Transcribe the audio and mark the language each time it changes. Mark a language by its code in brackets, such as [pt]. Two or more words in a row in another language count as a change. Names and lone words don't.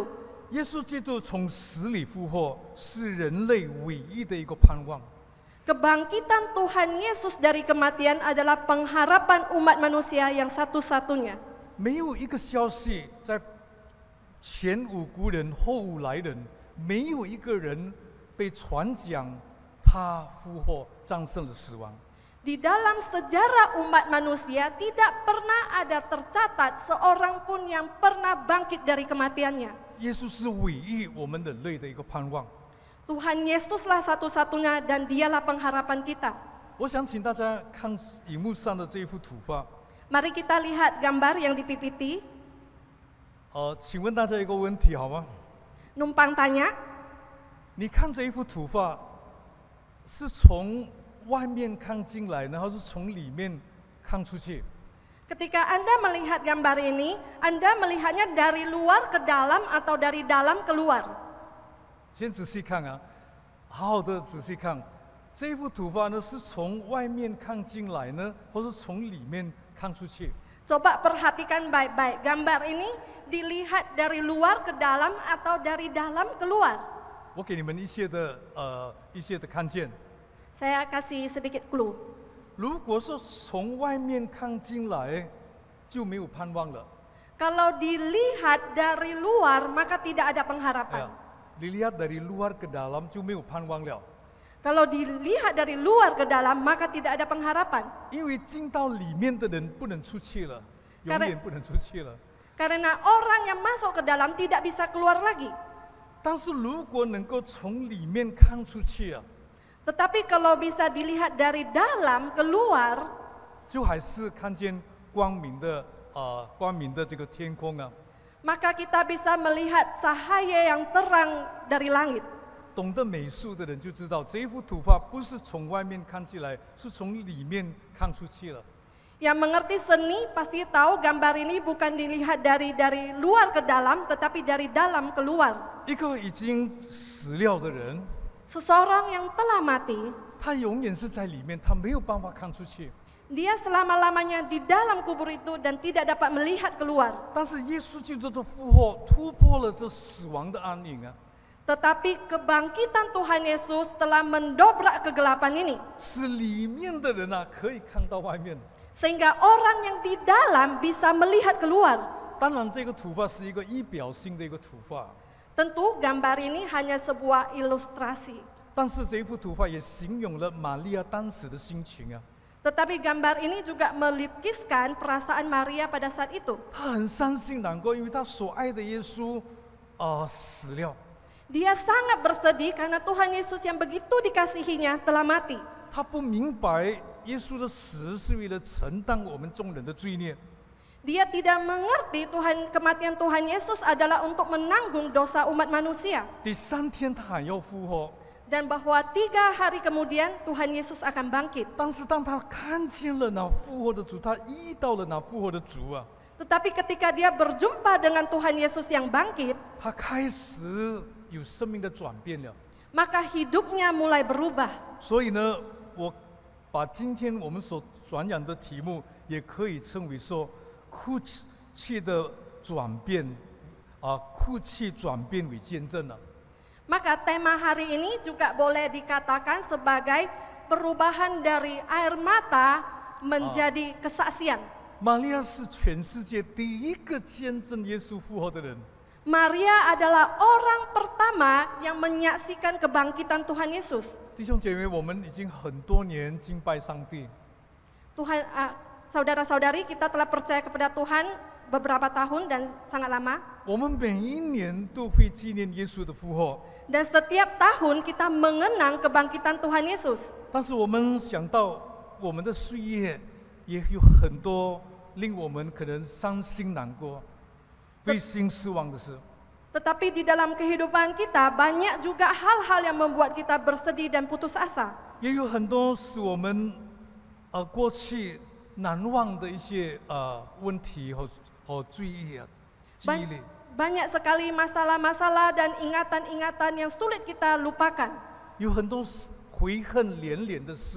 [zh] 耶稣基督从死里复活，是人类唯一的一个盼望。 [id] Kebangkitan Tuhan Yesus dari kematian adalah pengharapan umat manusia yang satu-satunya. [zh] 没有一个消息在前无古人后无来人，没有一个人被传讲他复活战胜了死亡。 [id] Di dalam sejarah umat manusia tidak pernah ada tercatat seorang pun yang pernah bangkit dari kematiannya. [zh] 耶稣是唯一我们人类的一个盼望。 [id] Tuhan Yesuslah satu-satunya dan dialah pengharapan kita. [zh] 我想请大家看荧幕上的这一幅图画。 [id] Mari kita lihat gambar yang di PPT. [zh] 请问大家一个问题好吗？ [id] Numpang tanya, [zh] 你看这一幅图画，是从外面看进来呢，还是从里面看出去。 [id] Ketika Anda melihat gambar ini, Anda melihatnya dari luar ke dalam atau dari dalam keluar. [zh] 先仔细看啊，好好的仔细看，这幅图画呢是从外面看进来呢，或是从里面看出去？ [id] Coba perhatikan baik-baik, gambar ini dilihat dari luar ke dalam atau dari dalam keluar. [zh] 我给你们一些的看见。 [id] Saya kasih sedikit clue. [zh] 如果说从外面看进来，就没有盼望了。 [id] Kalau dilihat dari luar, maka tidak ada 哎 pengharapan. 呀，dilihat dari luar ke dalam [zh] 就没有盼望了， [id] Kalau dilihat dari luar ke dalam, maka tidak ada pengharapan. [zh] 因为进到里面的人不能出去了，永远不能出去了。 [id] Karena orang yang masuk ke dalam tidak bisa keluar lagi. [zh] 但是如果能够从里面看出去啊， [id] Tetapi kalau bisa dilihat dari dalam keluar, [zh] 就还是看见光明的这个天空啊。 [id] maka kita bisa melihat cahaya yang terang dari langit. [zh] 懂得美术的人就知道，这幅图画不是从外面看起来，是从里面看出去了。 [id] Yang mengerti seni pasti tahu gambar ini bukan dilihat dari luar ke dalam, tetapi dari dalam keluar. [zh] 一个已经死了的人， [id] Seseorang yang telah mati, [zh] 他永远是在里面，他没有办法看出去。 [id] dia selama-lamanya di dalam kubur itu dan tidak dapat melihat keluar. [zh] 但是耶稣基督的复活突破了这死亡的暗影啊， [id] Tetapi kebangkitan Tuhan Yesus telah mendobrak kegelapan ini. [zh] 使里面的人啊可以看到外面。 [id] Sehingga orang yang di dalam bisa melihat keluar. [zh] 当然，这个图画是一个仪表性的一个图画， [id] Tentu gambar ini hanya sebuah ilustrasi. [zh] 但是这幅图画也形容了玛利亚当时的心情啊。 [id] Tetapi gambar ini juga melukiskan perasaan Maria pada saat itu. [zh] 她很伤心难过，因为她所爱的耶稣死了。 [id] Dia sangat bersedih karena Tuhan Yesus yang begitu dikasihinya telah mati. [zh] 她不明白耶稣的死是为了承担我们众人的罪孽。 [id] Dia tidak mengerti kematian Tuhan Yesus adalah untuk menanggung dosa umat manusia. [zh] 第三天他还要复活， [id] Dan bahwa 3 hari kemudian Tuhan Yesus akan bangkit. [zh] 但是当他看见了那复活的主，他遇到了那复活的主啊， [id] Tetapi ketika dia berjumpa dengan Tuhan Yesus yang bangkit, [zh] 他开始有生命的转变了。 [id] maka hidupnya mulai berubah. [zh] 所以呢，我把今天我们所传讲的题目，也可以称为说哭泣的转变哭泣转变为见证了。 [id] Maka tema hari ini juga boleh dikatakan sebagai perubahan dari air mata menjadi kesaksian. [zh] 玛利亚是全世界第一个见证耶稣复活的人。 [id] Maria adalah orang pertama yang menyaksikan kebangkitan Tuhan Yesus. [zh] 弟兄姐妹，我们已经很多年敬拜上帝， [id] Saudara-saudari, kita telah percaya kepada Tuhan beberapa tahun dan sangat lama. [zh] 我们每一年都会纪念耶稣的复活。 [id] Dan setiap tahun kita mengenang kebangkitan Tuhan Yesus. [zh] 但是我们想到我们的岁月，也有很多令我们可能伤心难过、灰心失望的事。 [id] Tetapi di dalam kehidupan kita banyak juga hal-hal yang membuat kita bersedih dan putus asa. [zh] 也有很多使我们过去难忘的一些问题和罪业记忆里。 [id] Banyak sekali masalah-masalah dan ingatan-ingatan yang sulit kita lupakan. [zh] 有很多悔恨连连的事。